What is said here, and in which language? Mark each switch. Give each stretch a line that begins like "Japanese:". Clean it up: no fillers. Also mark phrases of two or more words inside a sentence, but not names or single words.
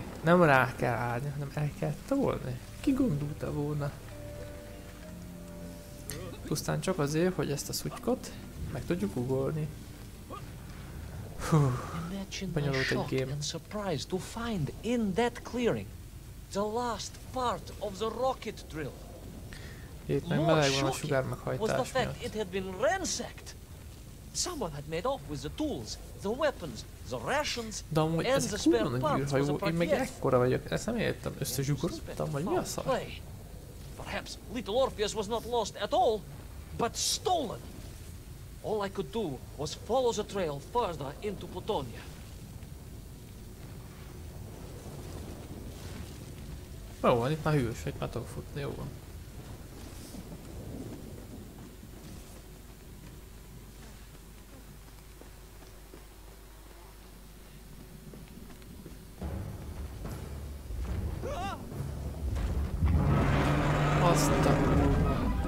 Hungarian: Nem rá kell állni, hanem el kell tolni. Ki gondolta volna? Pusztán csak azért, hogy ezt a szutykot meg tudjuk ugolni. Hú, bonyolult egy game.
English: Surprised to find in that clearing the last part of the rocket drill.
Hungarian: Itt meg meleg van a sugár meghajtás miatt.
English: It had been ransacked. Someone had made off with the tools, the weapons, the rations,
Hungarian: de amúgy
English: and
Hungarian: ez
English: the
Hungarian: egy
English: spare
Hungarian: kurva nagy
English: parts
Hungarian: űrhajó,
English: was a
Hungarian: én meg
English: part
Hungarian: ekkora vagyok, ezt nem értem, összezsugorodtam, vagy mi a szar?
English: Perhaps little Orpheus was not lost at all, but stolen. All I could do was follow the trail further into Plutonia.
Hungarian: Jó van, itt már hűvös, itt már tudok futni, jó van. Azt a kurva.